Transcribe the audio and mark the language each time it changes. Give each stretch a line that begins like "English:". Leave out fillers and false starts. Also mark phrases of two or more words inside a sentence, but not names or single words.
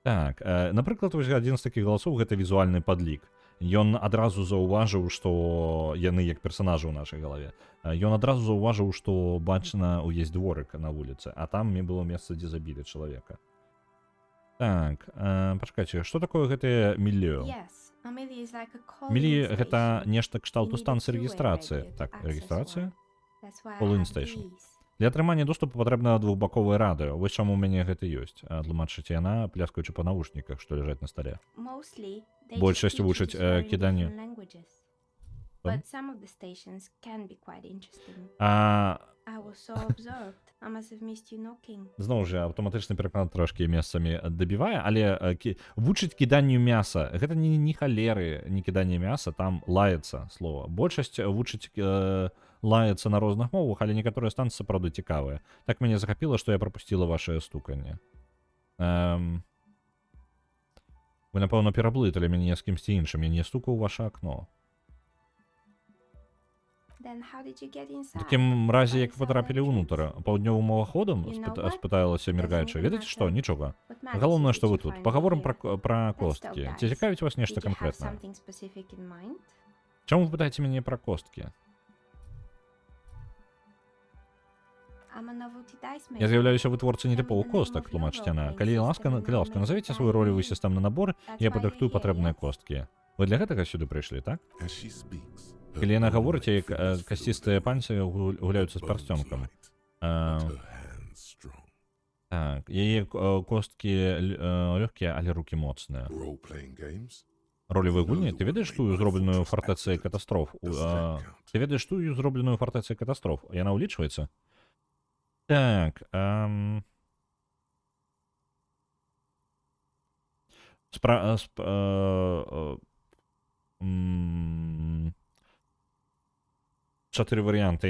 Belarusian: Так, напрыклад, вось адзін з такіх галасоў гэта візуальны падлік. Ён адразу заўважыў, што яны як персанажы ў нашай галаве. Ён адразу заўважыў, што бачна ўвесь дворык на вуліцы, а там мне было месца, дзе забілі чалавека. Так, пачакайце, што такое гэтае міллё?
English: Yes, a millie is like a calling
Belarusian: Мілі гэта
English: station.
Belarusian: нешта кшталту
English: You need a
Belarusian: станцыі
English: two-way
Belarusian: рэгістрацыі.
English: radio to
Belarusian: Так,
English: access
Belarusian: рэгістрацыя?
English: one. That's why I Calling have station. these.
Belarusian: Для атрымання доступу патрэбна двухбаковае радыё. Вось чаму ў мяне гэта ёсць. Тлумачыце яна, пляскаючы па навушніках, што ляжаць на стале.
English: Mostly, they
Belarusian: Большасць
English: just teach
Belarusian: вучаць,
English: you swearing in
Belarusian: кіданне.
English: different languages.
Belarusian: Там?
English: But some of the stations can be quite interesting.
Belarusian: А
English: I was so absorbed. I must have missed you knocking.
Belarusian: зноў жа аўтаматычны пераклад трошкі месцамі дабівае, але вучыць кіданню мяса гэта не халеры, не кіданне мяса, там лаецца слова. Большасць вучыць лаецца на розных мовах, але некаторыя станцыі сапраўды цікавыя. Так мяне захапіла, што я прапусціла вашае стуканне. Вы, напэўна, пераблыталі мяне з кімсьці іншым, я не стукаў у ваше акно.
English: Then how did you get
Belarusian: У
English: inside?
Belarusian: такім разе, як
English: By
Belarusian: вы патрапілі
English: side
Belarusian: ўнутр,
English: entrance.
Belarusian: паўднёвым уваходам,
English: You know what?
Belarusian: спыталася міргаюча.
English: Doesn't
Belarusian: Ведаеце што?
English: matter.
Belarusian: Нічога.
English: What matters
Belarusian: Галоўнае,
English: is
Belarusian: што
English: that
Belarusian: вы
English: you
Belarusian: тут.
English: find
Belarusian: Пагаворым
English: me here.
Belarusian: пра
English: Let's
Belarusian: косткі.
English: talk,
Belarusian: Ці
English: guys.
Belarusian: цікавіць вас
English: Did
Belarusian: нешта
English: you have
Belarusian: канкрэтнае?
English: something specific in mind?
Belarusian: Чаму вы пытаеце мяне пра косткі?
English: I'm a novelty dice
Belarusian: Я
English: maker.
Belarusian: з'яўляюся вытворцай
English: Tell me
Belarusian: нетыповых
English: the name
Belarusian: костак,
English: of your
Belarusian: тлумачыць яна.
English: role-playing
Belarusian: Калі
English: system
Belarusian: ласка,
English: and
Belarusian: калі ласка,
English: I'll
Belarusian: назовіце
English: make
Belarusian: свой
English: it
Belarusian: ролевы
English: right.
Belarusian: сістэмны набор,
English: That's
Belarusian: я
English: why
Belarusian: падрыхтую
English: you're here,
Belarusian: патрэбныя
English: yes?
Belarusian: косткі. Вы для гэтага сюды прыйшлі, так?
English: As she speaks, her
Belarusian: Калі яна
English: own
Belarusian: гаворыць, як
English: fingers filled
Belarusian: касцістыя
English: with
Belarusian: пальцы гуляюцца з
English: bones
Belarusian: парсцёнкам.
English: light, but her hands strong.
Belarusian: Так, яе косткі лёгкія, але рукі моцныя.
English: Role-playing games?
Belarusian: Ролевыя гульні, ты ведаеш тую зробленую фартэцыяй катастроф?
English: Does that count?
Belarusian: Ты ведаеш тую зробленую фартэцыяй катастроф? Яна ўлічваецца? Так, чатыры варыянты.